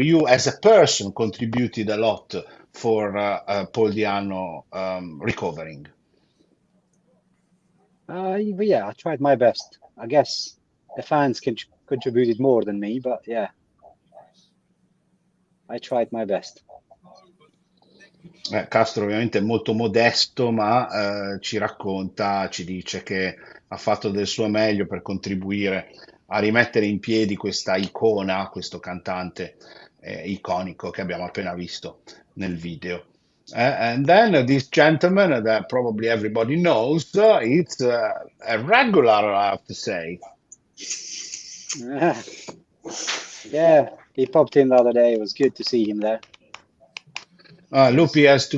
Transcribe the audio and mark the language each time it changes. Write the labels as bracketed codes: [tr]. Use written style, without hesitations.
[en] You as a person contributed a lot for Paul Diano recovering. Yeah, I tried my best. I guess the fans contributed more than me, but yeah. I tried my best. [it] Castro ovviamente è molto modesto, ma ci racconta, ci dice che ha fatto del suo meglio per contribuire a rimettere in piedi questa icona, questo cantante iconico che abbiamo appena visto nel video. [en] And then this gentleman that probably everybody knows, it's a regular, I have to say. Yeah, he popped in the other day. It was good to see him there. It was, Lupi has to